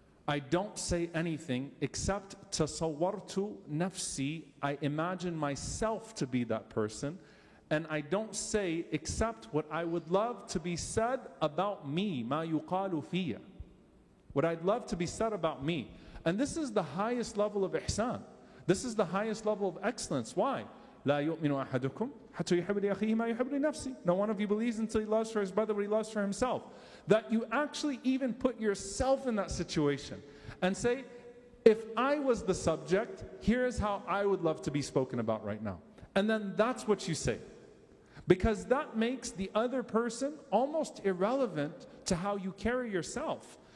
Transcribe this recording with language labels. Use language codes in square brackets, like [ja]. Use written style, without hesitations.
[en] I don't say anything except [ar] tasawwartu nafsi, [en] I imagine myself to be that person, and I don't say except what I would love to be said about me, [ar] ma yuqalu fiyya. [en] What I'd love to be said about me. And this is the highest level of ihsan. This is the highest level of excellence. Why? [ar] لا يؤمن أحدكم حتى يحب لأخيه ما يحب لنفسه. [en] No one of you believes until he loves for his brother what he loves for himself. That you actually even put yourself in that situation and say, if I was the subject, here is how I would love to be spoken about right now. And then that's what you say. Because that makes the other person almost irrelevant to how you carry yourself.